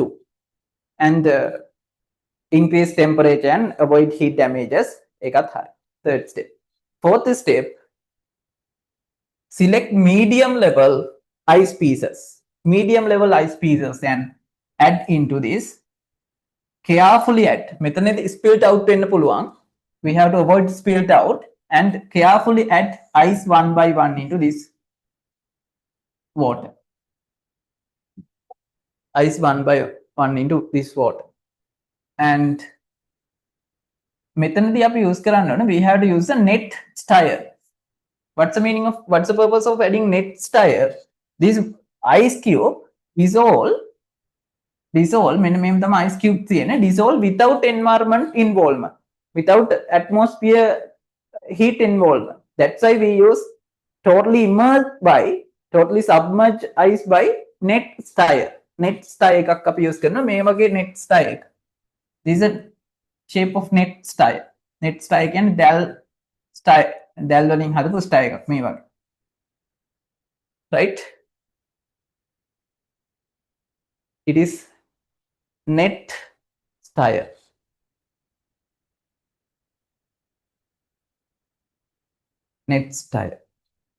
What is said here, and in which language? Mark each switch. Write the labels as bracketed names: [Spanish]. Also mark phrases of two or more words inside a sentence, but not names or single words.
[English] And increase temperature and avoid heat damages. Third step. Fourth step, select medium level ice pieces. And add into this. Carefully add. [Sinhala] මෙතනදී [English] spilt out [Sinhala] වෙන්න පුළුවන්. [English] We have to avoid spilt out and carefully add ice one by one into this water. Ice one by one into this water. [Sinhala] And මෙතනදී අපි use කරන්න ඕන, [English] we have to use a net stir. What's the purpose of adding net stir? This ice cube dissolve මෙන්න ice cube තියෙන dissolve without environment involvement, without atmosphere heat involvement. That's why we use totally submerged ice by net stir. Net stir [Sinhala] එකක් අපි use කරනවා. මේ වගේ [English] net stir [Sinhala] එක. [English] This is a shape of net stir. Net stir [Sinhala] කියන්නේ දැල් වලින් හදපු stir එකක් මේ වගේ. [English] Right? It is net stir. Net stir.